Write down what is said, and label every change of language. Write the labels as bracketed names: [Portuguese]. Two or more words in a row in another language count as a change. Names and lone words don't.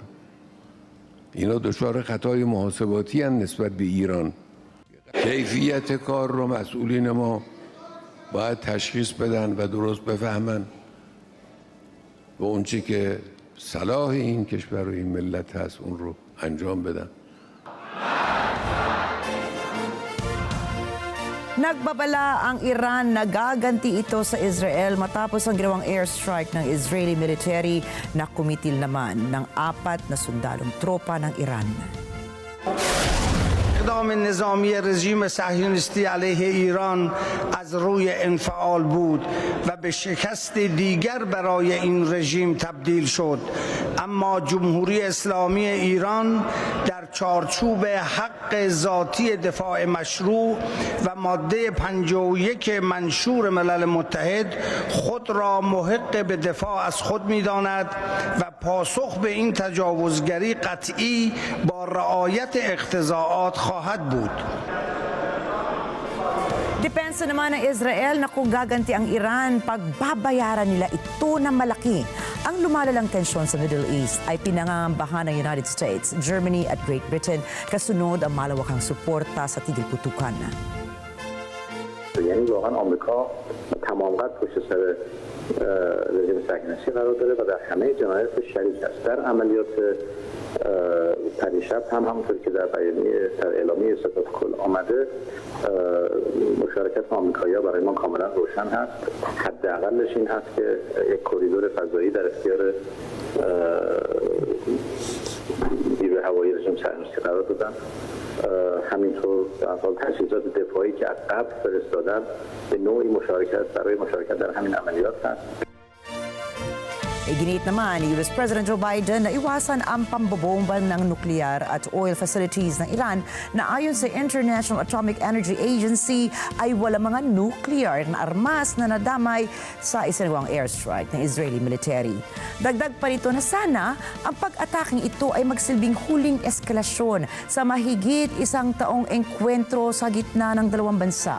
[Persian] اینا دچار خطای محاسباتی هستند نسبت به ایران. کیفیت کار رو مسئولین ما باید تشخیص بدن و درست بفهمن و اون چی که صلاح این کشور و این ملت هست اون رو انجام بدن. [Filipino] Nagbabala ang Iran na gaganti ito sa Israel matapos ang ginawang airstrike ng [English] Israeli military [Filipino] na kumitil naman ng 4 na sundalong tropa ng Iran. [Persian] اقدام نظامی رژیم صهیونیستی علیه ایران از روی انفعال بود و به شکست دیگر برای این رژیم تبدیل شد، اما جمهوری اسلامی ایران در چارچوب حق ذاتی دفاع مشروع و ماده 51 منشور ملل متحد خود را محق به دفاع از خود می‌داند و پاسخ به این تجاوزگری قطعی با رعایت اقتضاعات خواهد بود. [Filipino] Depensa naman ng Israel na kung gaganti ang Iran, pagbabayaran nila ito na malaki. Ang lumalalang tensyon sa Middle East ay pinangangambahan ng United States, Germany at Great Britain kasunod ang malawakang suporta sa tigil putukan. [Persian] یعنی واقعا آمریکا تمام قد پشت سر رژیم صهیونیستی قرار داره و در همه جنایات شریک است. در عملیات پریشب هم همونطور که در اعلامیه ستاد کل آمده مشارکت آمریکایی‌ها برای ما کاملا روشن هست. حداقلش این هست که یک کریدور فضایی در اختیار نیروی هوایی رژیم صهیونیستی قرار دادن. همینطور در حال تجهیزات دفاعی که از قبل فرستادن به نوعی مشارکت برای مشارکت در همین عملیات هست. [Filipino] Iginiit naman ni [English] US President [Filipino] Joe Biden na iwasan ang pambobomba ng nuklear at oil facilities ng Iran na ayon sa International Atomic Energy Agency ay wala mga nuclear na armas na nadamay sa isinagawang airstrike ng [English] Israeli military. [Filipino] Dagdag pa nito na sana ang pag-ataking ito ay magsilbing huling eskalasyon sa mahigit isang taong engkwentro sa gitna ng dalawang bansa.